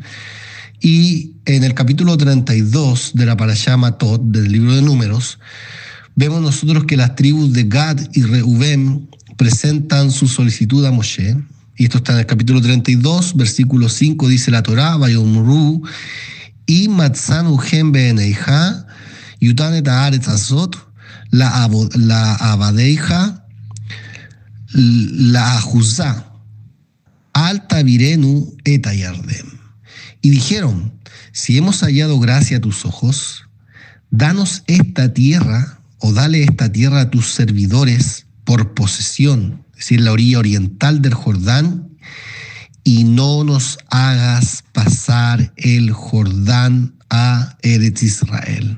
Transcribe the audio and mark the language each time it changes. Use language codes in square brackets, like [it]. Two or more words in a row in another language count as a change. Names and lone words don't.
[es] Y en el capítulo 32 de la Parashá Matot, del libro de Números, vemos nosotros que las tribus de Gad y Reubén presentan su solicitud a Moshe. Y esto está en el capítulo 32, versículo 5, dice la Torá, [he] ויאמרו אם מצאנו חן בעיניך יתן את הארץ הזאת, לעבדיך לאחזה אל תעברנו את הירדן. [es] Y dijeron, si hemos hallado gracia a tus ojos, danos esta tierra, o dale esta tierra a tus servidores por posesión, es decir, la orilla oriental del Jordán, y no nos hagas pasar el Jordán a Eretz Israel.